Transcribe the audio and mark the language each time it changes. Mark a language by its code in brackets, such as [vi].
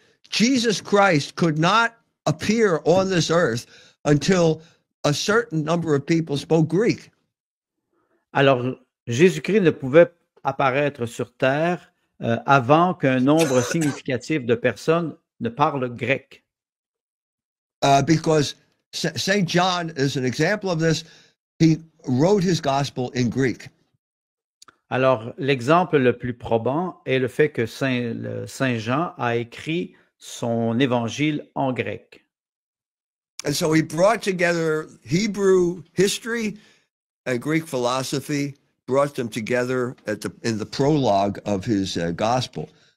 [en] Jesus Christ could not appear on this earth until a certain number of people spoke Greek. [fr] Alors, Jésus-Christ ne pouvait apparaître sur terre avant qu'un nombre significatif de personnes ne parlent grec. [en] Because St. John is an example of this. He wrote his gospel in Greek. [fr] Alors, l'exemple le plus probant est le fait que Saint Jean a écrit son évangile en grec. [en] And so he brought together Hebrew history and Greek philosophy, brought them together in the prologue of his gospel.